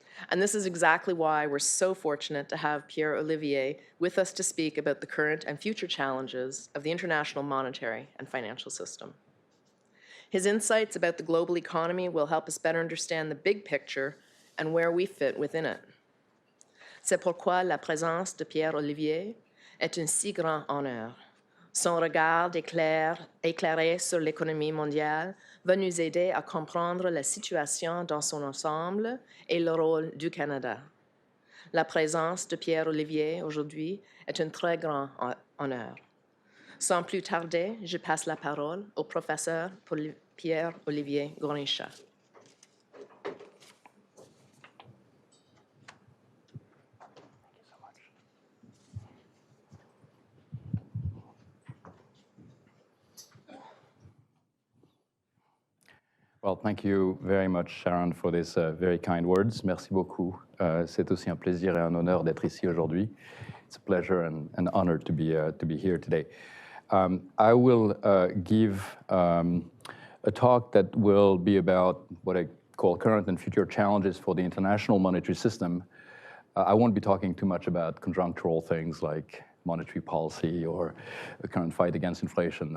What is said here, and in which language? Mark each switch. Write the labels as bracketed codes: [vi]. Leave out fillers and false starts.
[en] And this is exactly why we're so fortunate to have Pierre-Olivier with us to speak about the current and future challenges of the international monetary and financial system. His insights about the global economy will help us better understand the big picture and where we fit within it. [fr] C'est pourquoi la présence de Pierre-Olivier est un si grand honneur. Son regard éclairé sur l'économie mondiale va nous aider à comprendre la situation dans son ensemble et le rôle du Canada. La présence de Pierre-Olivier aujourd'hui est un très grand honneur. Sans plus tarder, je passe la parole au professeur Pierre-Olivier Gourinchas. [en] Well, thank you very much, Sharon, for these very kind words. [fr] Merci beaucoup. C'est aussi un plaisir et un honneur d'être ici aujourd'hui. [en] It's a pleasure and an honor to be here today. I will give a talk that will be about what I called Current and Future Challenges for the International Monetary System. I won't be talking too much about conjunctural things like monetary policy or the current fight against inflation.